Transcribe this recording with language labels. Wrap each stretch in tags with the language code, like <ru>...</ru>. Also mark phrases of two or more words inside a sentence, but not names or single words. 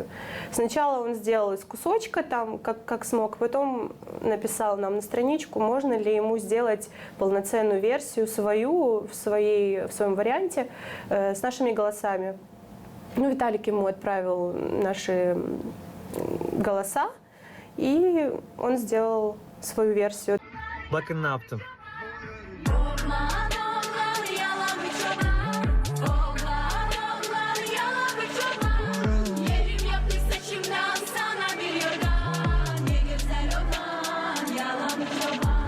<ru>Сначала он сделал из кусочка, там, как смог, потом написал нам на страничку, можно ли ему сделать полноценную версию свою, в своем варианте, с нашими голосами. Ну, Виталик ему отправил наши голоса, и он сделал свою версию.</ru> <gag>Bakın ne yaptım. Oğlan oğlan yalan bir çoban. Oğlan oğlan yalan bir çoban. Yerim yaptı saçımdan sana bir yorgan. Ne güzel oğlan yalan bir çoban.</gag>